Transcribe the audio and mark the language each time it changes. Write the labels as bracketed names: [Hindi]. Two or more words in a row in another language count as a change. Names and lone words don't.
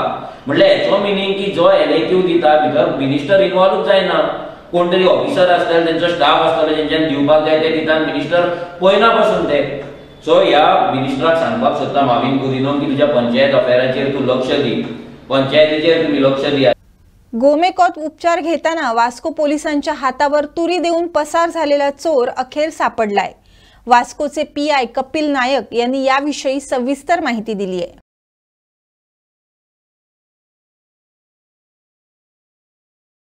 [Konkani] म्हणल्यार हेचो मिनींग की जो एलएक्यू दिता भितर [English] minister involve [Konkani] जायना, कोण तरी ऑफिसर आसतले, तेंचो स्टाफ आसतलो, जेंच्यान दिवपाक जाय ते दिता, मिनिस्टर पळयना पासून ते. सो ह्या मिनिस्टराक सांगपाक सोदता माविन गुदिनो की तुज्या पंचायत अफेरांचेर तूं लक्ष दी, पंचायतीचेर तुमी लक्ष दिया. [Marathi] गोमेकॉत उपचार घेताना वास्को पोलिसांच्या हातावर तुरी देऊन पसार झालेला चोर अखेर सापडलाय. वास्कोचे PI कपिल नायक यांनी याविषयी सविस्तर माहिती दिली आहे.